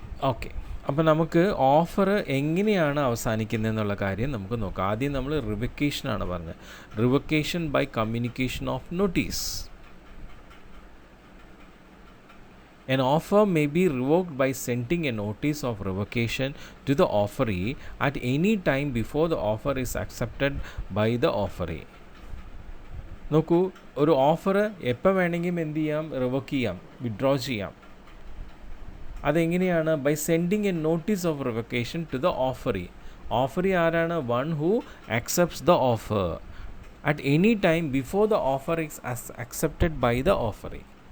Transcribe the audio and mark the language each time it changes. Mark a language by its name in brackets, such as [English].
[Malayalam] Okay, അപ്പോൾ നമുക്ക് offer എങ്ങനെയാണ് അവസാനിക്കുന്നത് എന്നുള്ള കാര്യം നമുക്ക് നോക്കാം. ആദ്യം നമ്മൾ റിവക്കേഷനാണ് പറഞ്ഞത്. [English] Revocation by communication of notice. An offer may be revoked by sending a notice of revocation to the offeree at any time before the offer is accepted by the offeree. [Malayalam] നോക്കൂ, ഒരു ഓഫർ എപ്പോൾ വേണമെങ്കിലും എന്ത് ചെയ്യാം? റിവോക്ക് ചെയ്യാം, withdraw ചെയ്യാം. അതെങ്ങനെയാണ്? [English] By sending a notice of revocation to the offeree. [Malayalam] Offeree ആരാണ്? [English] One who accepts the offer at any time before the offer is accepted by the offeree.